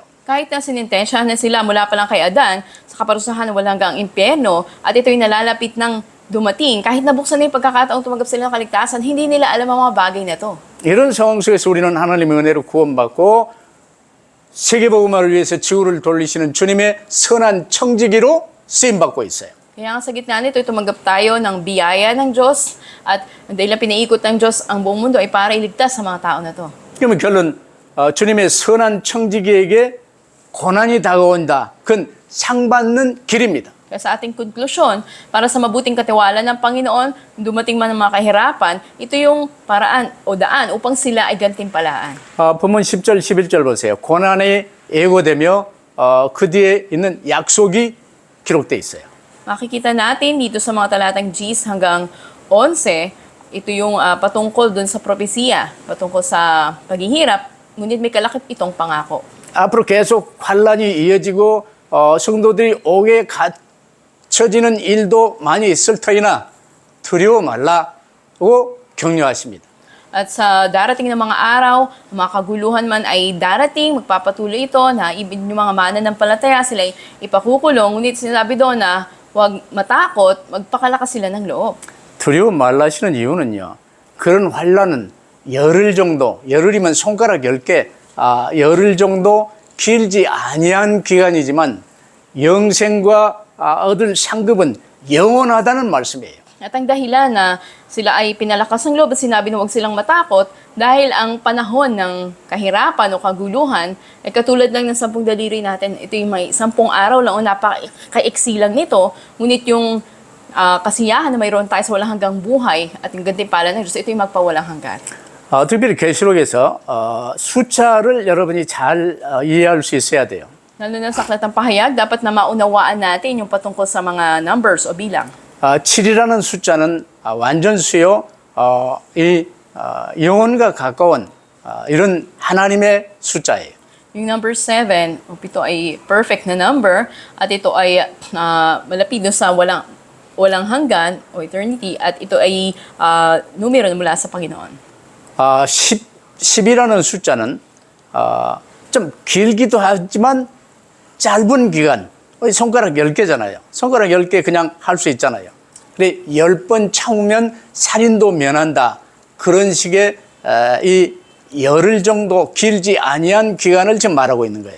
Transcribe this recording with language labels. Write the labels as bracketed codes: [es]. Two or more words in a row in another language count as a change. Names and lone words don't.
[tl] Kahit na sinintensyahan na sila mula pa lang kay Adan, sa kaparusahan na walang hanggang impyerno, at ito'y nalalapit ng dumating, kahit nabuksan na yung pagkakataong tumanggap sila ng kaligtasan, hindi nila alam ang mga bagay na to. [ko] 이런 상황 속에서 우리는 하나님의 은혜로 구원받고 세계복음화를 위해서 지구를 돌리시는 주님의 선한 청지기로 쓰임받고 있어요. [tl] Kaya nga sa gitna nito, tumanggap tayo ng biyaya ng Diyos at dahil na pinaikot ng Diyos ang buong mundo ay para iligtas sa mga tao na to. [ko] 그러면 결론 주님의 선한 청지기에게 고난이 다가온다. 그건 상받는 길입니다. [tl] Kaya sa ating konklusyon, para sa mabuting katiwala ng Panginoon, dumating man ang mga kahirapan, ito yung paraan o daan upang sila ay gantimpalaan. [ko] 본문 10절, 11절 보세요. 고난에 예고되며 그 뒤에 있는 약속이 기록되어 있어요. [tl] Makikita natin dito sa mga talatang 10 hanggang 11, ito yung patungkol dun sa propesiya, patungkol sa paghihirap, ngunit may kalakip itong pangako. [ko] 앞으로 계속 환란이 이어지고 성도들이 옥에 갇혀지는 일도 많이 있을 터이나 두려워 말라고 격려하십니다. [tl] At sa darating na mga araw, mga kaguluhan man ay darating, magpapatuloy ito na yung mga mananampalataya sila ay ipakukulong. Ngunit sinabi doon na huwag matakot, magpakalakas sila ng loob. [ko] 두려워 말라시는 이유는요. 그런 환란은 열흘 정도, 열흘이면 손가락 10개, 열흘 정도 길지 아니한 기간이지만 영생과 얻을 상급은 영원하다는 말씀이에요. [tl] At ang dahilan na sila ay pinalakas ng loob at sinabi na huwag silang matakot dahil ang panahon ng kahirapan o kaguluhan ay katulad lang ng 10 daliri natin. Ito yung may 10 araw lang o napaka-iksi lang nito. Ngunit yung kasiyahan na mayroon tayo sa walang hanggang buhay at yung gantimpala ng Diyos, ito yung magpawalang hanggan. [ko] 특별히 계시록에서 숫자를 여러분이 잘 이해할 수 있어야 돼요. [tl] Lalo na sa aklat ng pahayag, dapat na maunawaan natin yung patungkol sa mga numbers o bilang. [ko] 7이라는 숫자는 완전수요, 영혼과 가까운 이런 하나님의 숫자예요. [tl] Yung number 7, o 7 ay perfect na number at ito ay malapit doon sa walang hanggan o eternity at ito ay numero mula sa Panginoon. [ko] 10이라는 숫자는 좀 길기도 하지만 짧은 기간, 손가락 10개잖아요. 손가락 10개 그냥 할 수 있잖아요. 근데 10번 참으면 살인도 면한다. 그런 식의 이 열흘 정도 길지 아니한 기간을 지금 말하고 있는 거예요.